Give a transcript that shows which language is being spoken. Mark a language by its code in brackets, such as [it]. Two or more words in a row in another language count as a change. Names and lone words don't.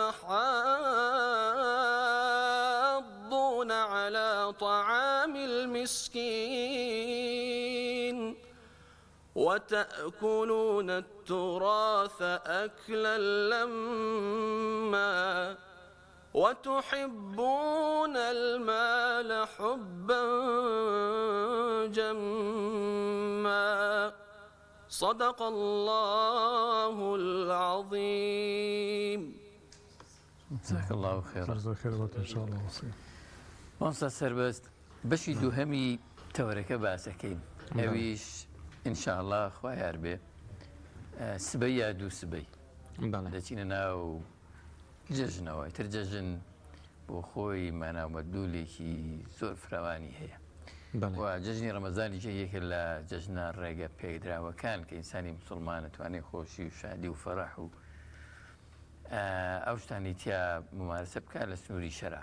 [ar] تحاضون على طعام المسكين وتأكلون التراث أكلا لما وتحبون المال حبا جما صدق الله العظيم. جزاك الله خيرا. جزاك خير ان شاء الله. [ckb] مامۆستا سەربەست بەشی دووهەمی تەورەکە باسەکەین ئەویش ئینشاءالله خوا یار بێ سبەی یا دوو سبەی دەچینە ناو جەژنەوە تر جەژن بۆ خۆی ماناومەدلولێکی زۆر فراوانی هەیە و جەژنی ڕەمەزانی یەکێکە لە جەژنە ڕێگە پێدراوەکان کە ئینسانی مسلمان دەتوانێت خۆشی و شادی و فەڕەح و ئەو شتانی تیا ممارسە بکات لە سنووری شەرع.